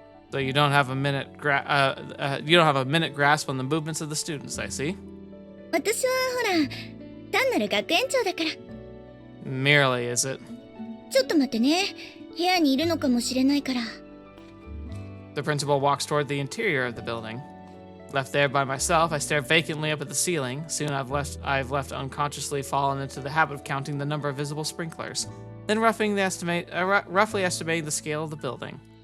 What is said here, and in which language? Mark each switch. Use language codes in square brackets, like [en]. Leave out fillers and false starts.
[en] So you don't have a minute grasp on the movements of the students, I see. [ja] 私はほら、単なる学園長だから。 [en] Merely, is it? [ja] ちょっと待ってね。部屋にいるのかもしれないから。 [en] The principal walks toward the interior of the building. Left there by myself, I stare vacantly up at the ceiling. Soon I've left unconsciously fallen into the habit of counting the number of visible sprinklers, then roughly estimating the scale of the building.